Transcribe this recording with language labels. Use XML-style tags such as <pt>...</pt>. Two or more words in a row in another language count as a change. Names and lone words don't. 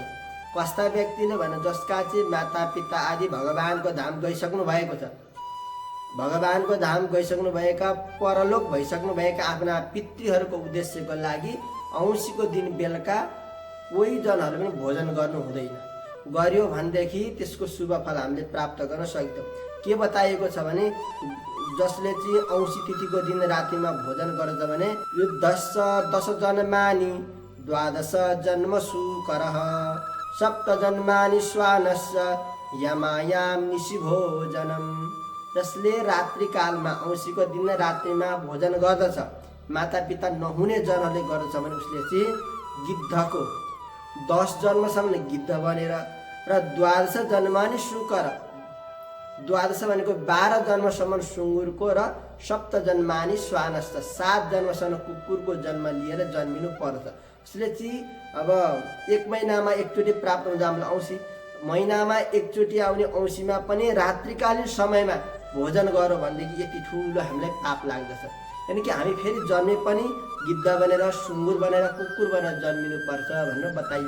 <ne>कस्ता व्यक्तिले भने जसका चाहिँ मातापिता आदि भगवानको धाम गइसक्नु भएको छ, भगवानको धाम गइसक्नु भएका, परलोक भइसक्नु भएका आफ्ना पितृहरूको उद्देश्यको लागि औँसीको दिन बेलुका कोही जनहरू पनि भोजन गर्नु हुँदैन। गर्यो भनेदेखि त्यसको शुभ फल हामीले प्राप्त गर्न सक्छौँ। के बताइएको छ भने जसले चाहिँ औँसी तिथिको दिन रातिमा भोजन गर्छ भने यो</ne> <sa>10 जन्मानि 12 जन्मसु करः सप्त जन्मानि श्वानस्य यमायाम निशि भोजनम।</sa> <ne>जसले रात्रिकालमा औँसीको दिन रात्रिमा भोजन गर्दछ, मातापिता नहुने जनहरूले गर्दछ भने उसले चाहिँ गिद्धको 10 जन्मसम्म गिद्ध बनेर र</ne> <sa>12 जन्मानि सुकर,</sa> <ne>12 भनेको 12 जन्मसम्म सुँगुरको र</ne> <sa>सप्त जन्मानि श्वानस्य</sa> <ne>7 जन्मसम्म कुकुरको जन्म लिएर जन्मिनु पर्छ। उसले चाहिँ अब 1 महिनामा एकचोटि प्राप्त हुन्छ हाम्रो औँसी। महिनामा एकचोटि आउने औँसीमा पनि रात्रिकालीन समयमा भोजन गऱ्यो भनेदेखि यति ठुलो हामीलाई पाप लाग्दछ। यानि कि हामी फेरि जन्मे पनि गिद्ध बनेर, सुँगुर बनेर, कुकुर बनेर जन्मिनुपर्छ भनेर बताइएको।</ne>